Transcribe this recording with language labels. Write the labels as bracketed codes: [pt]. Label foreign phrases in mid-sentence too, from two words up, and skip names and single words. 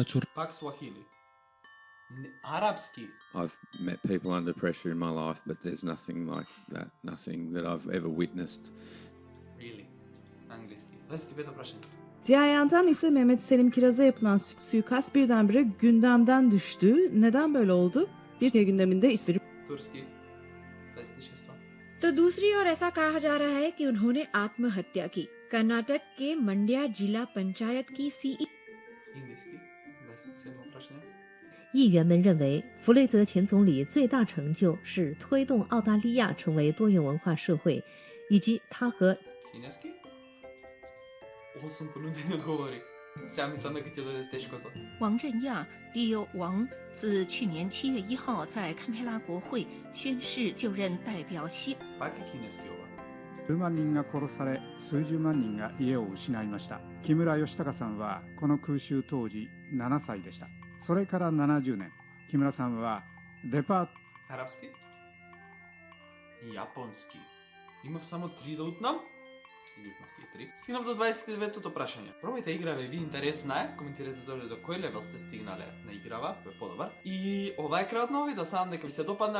[mk] Пак Swahili. Арабски. [en] I've met people under pressure in my life, but there's nothing like that. Nothing that I've ever witnessed. [mk] Really? Английски. 25-то прашање. [tr] Diğer yandan ise Mehmet Selim Kiraz'a yapılan suikast birdenbire gündemden düştü. Neden böyle oldu? Bir kere gündeminde isterim. [mk] Турски. 26-то. [hi] तो दूसरी ओर ऐसा कहा जा रहा है कि उन्होंने आत्महत्या की। कर्नाटक के मंड्या जिला पंचायत की सीई [mk] Индийски. 27-то прашање. [zh] 议员们认为，弗雷泽前总理最大成就是推动澳大利亚成为多元文化社会，以及他和 [mk] Кинески? 8 понудени одговори. Сега мислам дека ќе дојде тешкото. [zh] 王振亚利友王自去年7月1号在堪培拉国会宣誓就任代表西。 [mk] Пак е кинески ова. [ja] 数万人が殺され、数十万人が家を失いました。木村義孝さんはこの空襲当時7歳でした。それから70年、木村さんはデパート [mk] Арабски? Јапонски. Имав само 3 да утнам. Или утнав тие 3. Стигнав до 29-тото прашање. Пробајте играве, ви интересна е. Коментирате доле до кој левел сте стигнале на играва, кој е подобар. И ова е крајот на видео. Сам дека ви се допадна.